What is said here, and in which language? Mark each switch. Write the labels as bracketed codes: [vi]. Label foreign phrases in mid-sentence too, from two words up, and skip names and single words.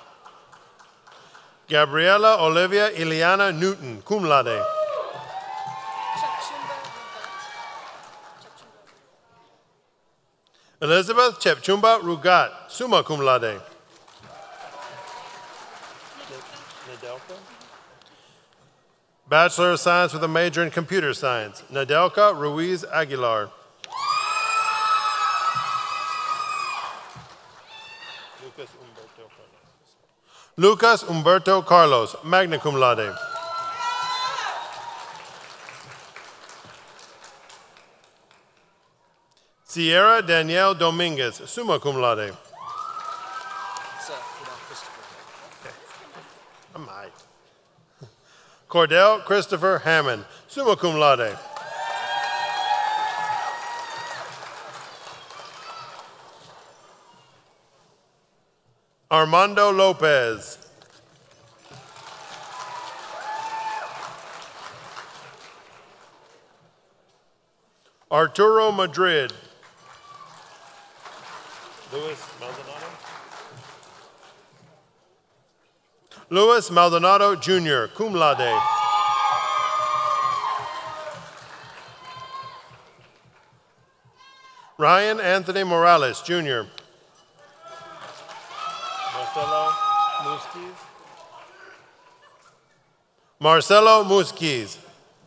[en] Gabriela Olivia Iliana Newton, [la] cum laude. [en] Elizabeth Chepchumba Rugat, [la] summa cum laude. [en] Nadelka. Bachelor of Science with a major in computer science, Nadelka Ruiz Aguilar. Lucas Umberto Carlos, [la] magna cum laude. [en] Sierra Danielle Dominguez, [la] summa cum laude. [en] I might. Cordell Christopher Hammond, [la] summa cum laude. [en] Armando Lopez. Arturo Madrid. Luis Maldonado. Luis Maldonado Jr., [la] cum laude. [en] Ryan Anthony Morales Jr. Marcelo Muskies. Marcelo Musquiz.